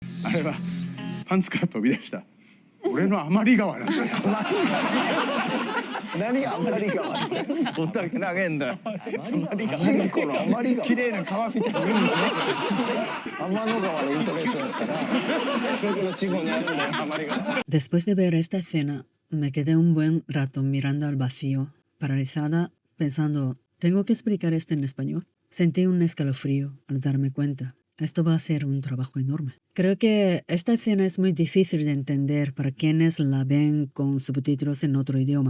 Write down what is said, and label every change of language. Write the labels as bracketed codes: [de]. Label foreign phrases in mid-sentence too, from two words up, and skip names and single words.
[ja] あれはパンツから飛び出した俺の余り川なんだよ。何が余り川って。どんだけ投げんだよ。チンコの余り川。綺麗な川みたいな海のね。天の川のイントネーションやったら、どこの地方にあるんだよ、余り川。 [es] Después de ver esta escena, me quedé un buen rato mirando al vacío, paralizada, pensando, ¿tengo que explicar esto en español? Sentí un escalofrío al darme cuenta. Esto va a ser un trabajo enorme. Creo que esta escena es muy difícil de entender para quienes la ven con subtítulos en otro idioma.